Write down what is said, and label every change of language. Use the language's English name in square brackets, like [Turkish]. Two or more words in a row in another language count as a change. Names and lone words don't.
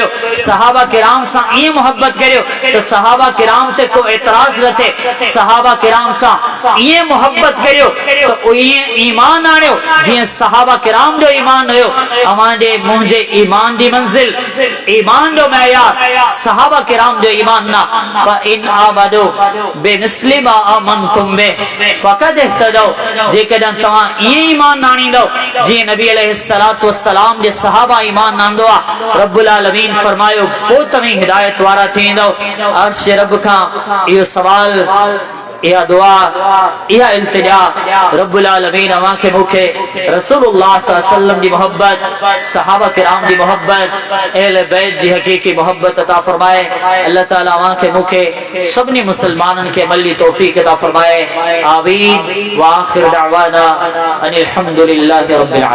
[Sindhi] सहाबा किराम सां ईअं मोहब्बत करियो त सहाबा किराम ते को एतराज़ न थिए। सहाबा किराम सां ईअं मोहब्बत करियो त ईअं ईमान आणियो जीअं सहाबा किराम जो ईमान हुयो। अवांजे मुंहिंजे ईमान जी मंज़िल, ईमान जो मयार सहाबा किराम जो ईमान न। [Arabic] فإن آمنوا بمثل ما آمنتم به فقد اهتدوا. [Sindhi] जेकॾहिं तव्हां ईअं ईमान आणींदव जीअं नबी [Arabic] عليه الصلاة والسلام [Sindhi] जे सहाबा ईमान आंदो आहे, [Arabic] رب العالمين [Sindhi] फरमायो पोइ तव्हां हिदायत वारा थी वेंदव। अर्श रब खां इहो सवाल, इहा दुआ, इहा इल्तिजा [Arabic] رب العالمين [Sindhi] अवांखे मूंखे रसूलुल्लाह [Arabic] صلى الله عليه وسلم [Sindhi] जी मोहब्बत, सहाबा किराम जी मोहब्बत, अहले बैत जी हकीकी मोहब्बत अता फरमाए। अल्लाह ताला अवांखे मूंखे सभिनी मुसलमाननि खे अमली तौफीक अता फरमाए। आमीन। [Arabic] وآخر دعوانا أن الحمد لله رب العالمين.